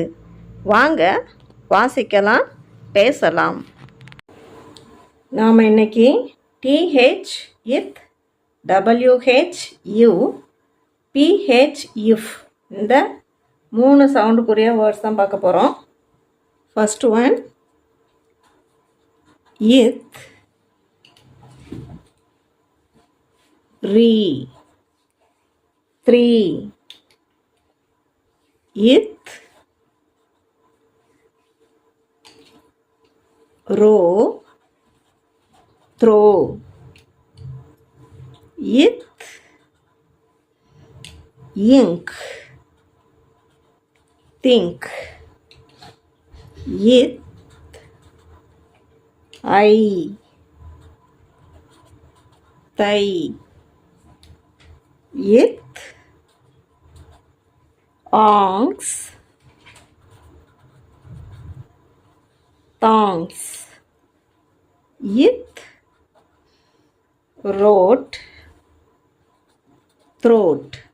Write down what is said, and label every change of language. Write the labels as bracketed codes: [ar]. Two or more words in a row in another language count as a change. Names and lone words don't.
[ta] வாங்க வாசிக்கலாம், பேசலாம். நாம் இன்னைக்கு TH இத், WH யூ, PH இஃப் இந்த 3 சவுண்டுக்குரிய வேர்ட்ஸ் தான் பார்க்க போகிறோம். [en] First one, ith, re, three, ith, ro, throw, ith, ink, think, ith, I, thigh, ith, onks, thongs, ith, wrote, throat.